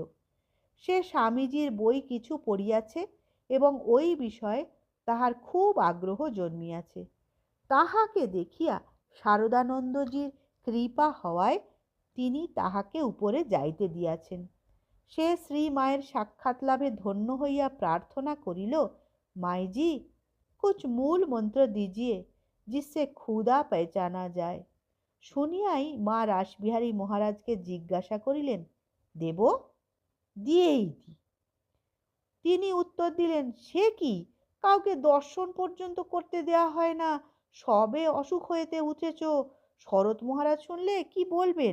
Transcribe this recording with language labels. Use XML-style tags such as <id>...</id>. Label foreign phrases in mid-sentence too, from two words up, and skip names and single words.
<bn>সে স্বামীজির বই কিছু পড়িয়াছে এবং ওই বিষয়ে তাহার খুব আগ্রহ জন্মিয়াছে। তাহাকে দেখিয়া শারদানন্দজির কৃপা হওয়ায় তিনি তাহাকে উপরে যাইতে দিয়াছেন। সে শ্রীমায়ের সাক্ষাৎ লাভে ধন্য হইয়া প্রার্থনা করিল, মাইজি,</bn> <hi>कुछ मूल मंत्र दीजिए जिससे</hi> <bn>ক্ষুধা पहचाना যায়। শুনিয়াই মা রাসবিহারী মহারাজকে জিজ্ঞাসা করিলেন, দেব? দিয়েই দি। তিনি উত্তর দিলেন, সে কি, কাউকে দর্শন পর্যন্ত করতে দেয়া হয় না, সবে অসুখ হইতে উঠেছ, শরৎ মহারাজ শুনলে কি বলবেন?</bn>